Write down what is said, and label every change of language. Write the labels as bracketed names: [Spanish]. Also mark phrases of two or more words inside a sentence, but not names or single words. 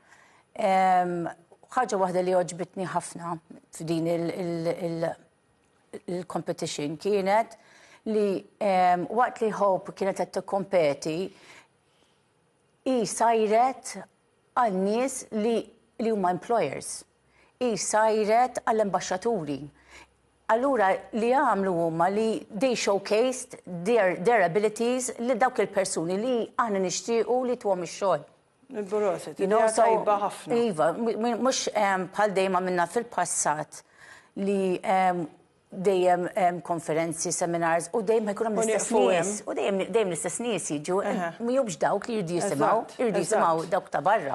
[Maltese] ħaġa waħda li oġbitni ħafna f'din il-competition kienet li waqt li Hope kienet qed tikkompeti hi sajret għal nies li huma employers. Hi sajret għall-ambaxxaturi. Allura li għamlu huma li [English] they showcased their abilities [Maltese] li dawk il-persuni li aħna nixtiequ li tuhom ix-xogħol. Il-Proset, tajba ħafna. Iva, mhux bħal dejjem minna fil-passat li dejjem konferenzi, seminars u dejjem jkun hemm l-istess nies. U dejjem l-istess nies jiġu, mhux dawk li jridu jisimgħu dawk ta' barra.